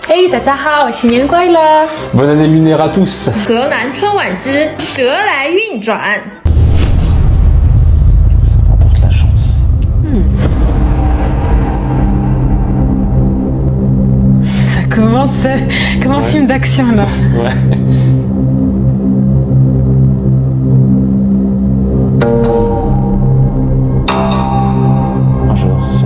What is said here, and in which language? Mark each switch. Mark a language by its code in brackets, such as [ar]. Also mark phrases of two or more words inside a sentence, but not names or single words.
[zh] 嘿，大家好，新年快乐！ [fr] Bonne année lunaire à tous. [zh] 河南春晚之蛇来运转。 [fr] Ça remporte la chance. Ça commence comme un film d'action là. Ouais. Oh, j'adore ce son.